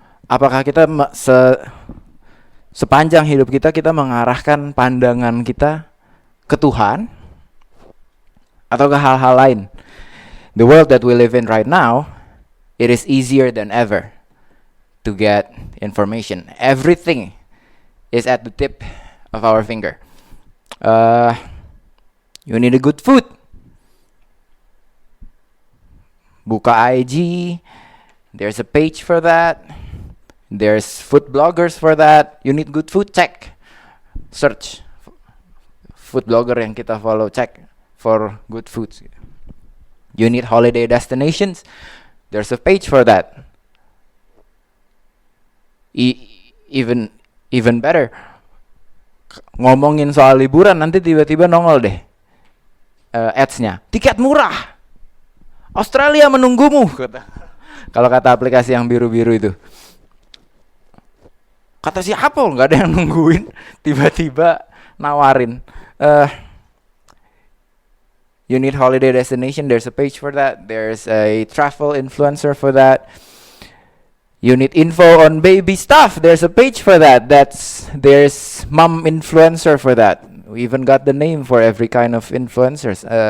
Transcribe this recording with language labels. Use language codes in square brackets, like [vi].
[id] Apakah kita sepanjang hidup kita mengarahkan pandangan kita ke Tuhan atau ke hal-hal lain? [en] The world that we live in right now, it is easier than ever to get information. Everything is at the tip of our finger. You need a good food. Buka IG, there's a page for that. There's food bloggers for that. You need good food, check. Search food blogger yang kita follow, check for good foods. You need holiday destinations, there's a page for that. [id] Even better, ngomongin soal liburan, nanti tiba-tiba nongol deh ads-nya, tiket murah, Australia menunggumu, kalau kata aplikasi yang biru-biru itu. Kata siapa, nggak ada yang nungguin, tiba-tiba nawarin. [en] You need holiday destination, there's a page for that. There's a travel influencer for that. You need info on baby stuff, there's a page for that. There's mom influencer for that. We even got the name for every kind of influencers.